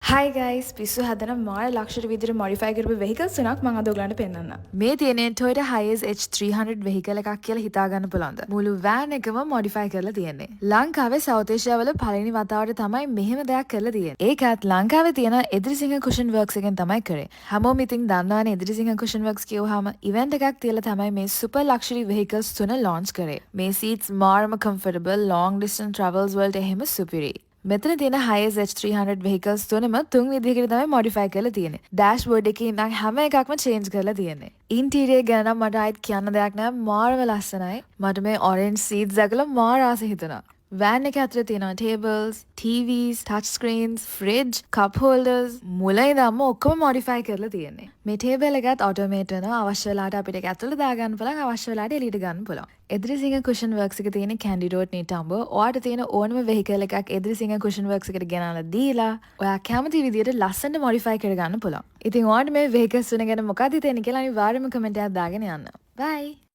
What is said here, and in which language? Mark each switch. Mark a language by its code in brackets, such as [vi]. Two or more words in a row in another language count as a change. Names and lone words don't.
[en] Hi guys, [si] පිස්සු හදන මාර ලක්ෂර විදිහට modify කරපු vehicles තුනක් මම අද ඔයගලන්ට පෙන්නන්න. මේ තියෙන්නේ Toyota Hiace H300 vehicle එකක් කියලා හිතා ගන්න පුළුවන්ද? මුළු van එකම modify කරලා තියෙන්නේ. ලංකාවේ South Asia වල පළවෙනි වතාවට තමයි මෙහෙම දෙයක් කරලා තියෙන්නේ. ඒකත් ලංකාවේ තියෙන එදිරිසිංහ cushion works එකෙන් තමයි කරේ. හැමෝම ඉතින් දන්නවනේ එදිරිසිංහ cushion works කියවහම event එකක් තියලා තමයි මේ [en] super luxury vehicles [si] තුන launch කරේ. මේ seats මාරම [en] comfortable long distance travels [si] වලට එහෙම superior. මෙතන තියෙන Hiace H300 vehicles තුනම තුන් විදිහකට තමයි modify කරලා තියෙන්නේ. Dashboard එකේ ඉඳන් හැම එකක්ම change කරලා තියෙන්නේ. Interior ගැන නම් මට ආයෙත් කියන්න දෙයක් නැහැ. මාරම ලස්සනයි. මට මේ [en] orange seats [si] දැකලා මාර ආස හිතුණා. van එක ඇතුලේ තියෙනවා [en] tables, TVs, touch screens, fridge, cup holders [si] මුලින් ඉඳන්ම ඔක්කොම modify කරලා තියෙන්නේ. මේ table එකත් automate වෙනවා. අවශ්‍ය වෙලාවට අපිට ඒක ඇතුලේ දාගන්න පුළුවන්. අවශ්‍ය වෙලාවට එළියට ගන්න පුළුවන්. එදිරිසිංහ cushion works එකේ තියෙන candy road නිටම්බ ඔයාට තියෙන ඕනම vehicle එකක් එදිරිසිංහ cushion works එකට ගෙනල්ලා දීලා ඔයා කැමති විදියට ලස්සනට modify කරගන්න පුළුවන්. ඉතින් ඔයාට මේ vehicles තුන ගැන මොකක්ද හිතෙන්නේ කියලා අනිවාර්යයෙන්ම comment එකක් දාගෙන යන්න. Bye.